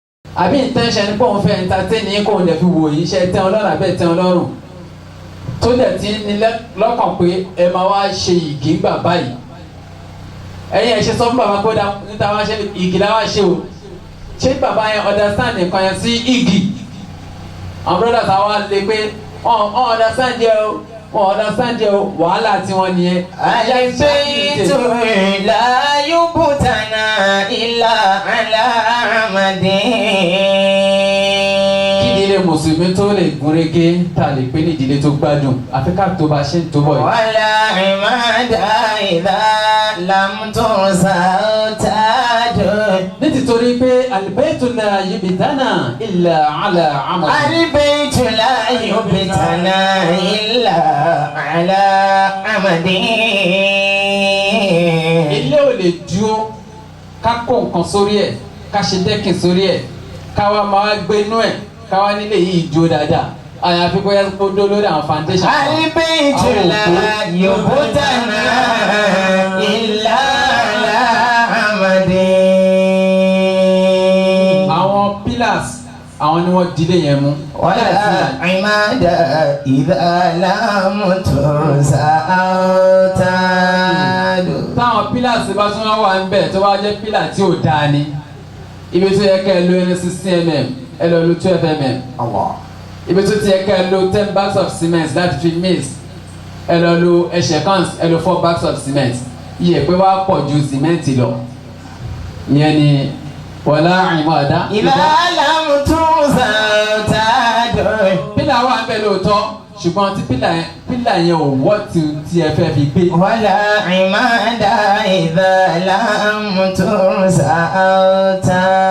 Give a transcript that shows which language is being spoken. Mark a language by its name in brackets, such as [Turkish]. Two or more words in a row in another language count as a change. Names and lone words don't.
[Yoruba] àbí intention pé òun fẹ́ entertain yín kóun lè fi wò yín iṣẹ́ tẹ́ ọlọ́run àbẹ́ tẹ́ ọlọ́run tó dẹ̀ ti ní lọ́kàn pé ẹ máa wá ṣe ìgì gbà báyìí ẹ̀yin ẹ̀ ṣe sọ fún bàbá kó níta wá ṣe ìgì láwá ṣe o ṣé bàbá yẹn understand nǹkan yẹn sí ìgì àwọn brothers àwa lè pé ọ̀ understand yẹ o wọn understand yẹ o wàhálà tí wọ́n nìyẹn. [Arabic] البيت لا يبتنى إلا على عماد. [Yoruba] Kí ìdílé mùsùlùmí tó lè gúnrégé ta lè pé ní ìdílé tó gbádùn àfi ká tó bá ṣe ń tó bọ̀ yìí. [Arabic] ولا عماد إذا لم ترس أوتاد. Nítorí pé البيت لا يبتنى إلا على عماد. البيت لا يبتنى إلا على عماد. [Yoruba] Ilé ò lè dúró ká kó nǹkan sórí ẹ̀ ká ṣe dẹ́kìn sórí ẹ̀ ká wá máa gbé inú ẹ̀ ká wá nílé yìí jó dáadáa àyàfi kó yẹ kó dó lórí àwọn foundation. [Arabic] البيت لا يبتنى إلا على عماد. [Yoruba] Àwọn pillars àwọn ni wọ́n dilé yẹn mú. [Arabic] ولا عماد إذا لم ترس أوتاد. [Yoruba] Táwọn pillars bá tún wà ń bẹ̀ tó bá jẹ́ pillar tí ò dáa ni ibi tó yẹ ká ẹ lo ẹni 16 mm ẹ lọ lo 12 mm. Ibi tó ti yẹ ká ẹ lo 10 [English] bags of cement [Yoruba] láti fi mix ẹ lọ lo ẹsẹ̀ kan ẹ lo 4 [English] bags of cement [Yoruba] iye pé wàá pọ̀ ju cement lọ ìyẹn ni [Arabic] ولا عماد. إذا لم ترس أوتاد. [Yoruba] Pillar wà ń bẹ̀ lóòótọ́ ṣùgbọ́n tí pillar yẹn ò wọ́ tí ẹ fẹ́ fi gbé. [Arabic] ولا عماد إذا لم ترس أوتاد.